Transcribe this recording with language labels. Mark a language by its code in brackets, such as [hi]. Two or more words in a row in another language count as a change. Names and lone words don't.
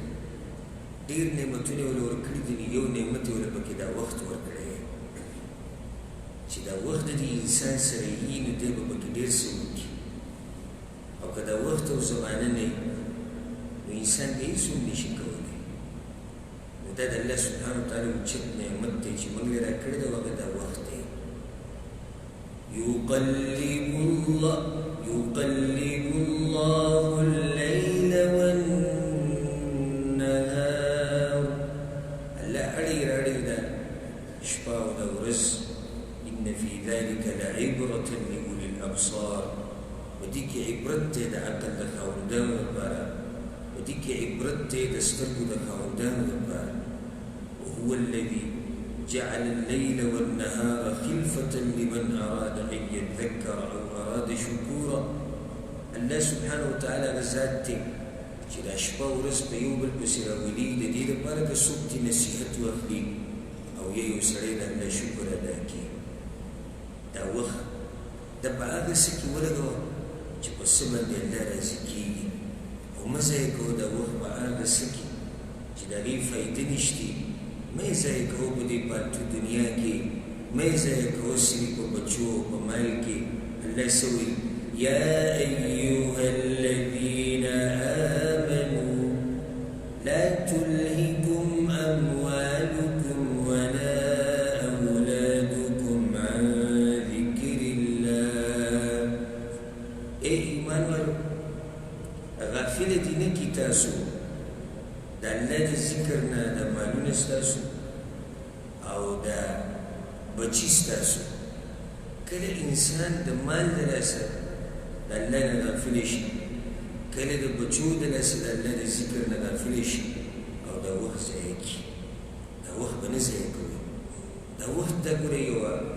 [ps] ډېر نعمتونه یې ورکړي دي، یو نعمت یې ورله پکې دا وخت ورکړی دی چې دا وخت د دې انسان سره وي نو دی به پکې ډېر څه وکړي، او که دا وخت او زمانه نه وي نو انسان به هېڅ هم نشي کولی. نو دا د الله [ar] سبحانه وتعالی [ps] اوچت نعمت دی چې موږ یې راکړی دی، هغه دا وخت دی. [ar] يقلب الله الليل والنهار. [ps] الله اړي راړي دا شپه او د ورځ. [ar] ان في ذلك لعبرة لأولي الأبصار. [ps] ودې کې عبرت دی د عقل د خاوندانو لپاره، ودې کې عبرت دی د سترګو د خاوندانو لپاره. [ar] وهو الذي جعل الليل والنهار خلفة لمن أراد أن يذكر أو أراد شكورا. [ps] الله [ar] سبحانه وتعالى [ps] ذات دی چې دا شپه ورځ په یو بل پسې راولي، د دې لپاره که څوک دې نصیحت واخلي او یا یو سړی د الله شکر ادا کړي. دا وخت دا په هغه څه کې ولګوه چې په څه باندې الله راضي کېږي، او مه ضایع کوه دا وخت په هغه څه کې چې د هغې فایده نشته. مه یې ضایع کوه په دې پالتو دنیا کې، مه یې ضایع کوه صرف په بچو او په مال کې. الله څه وایي؟ [ar] یا ایها الذین آمنوا لا تلهکم اموالکم ولا اولادکم عن ذکر الله. [ps] ای ایمان والو، غافل دي نه کی تاسو د الله د ذکر نه، د مالونه ستاسو او د بچی ستاسو. کله انسان د مال د لاسه د الله نه غافل شي کله د بچو د لاسه د الله د ذکر نه غافل شي او دا وخت ضایع کړي دا وخت به نه ضایع کوي دا وخت ته ګورئ یوه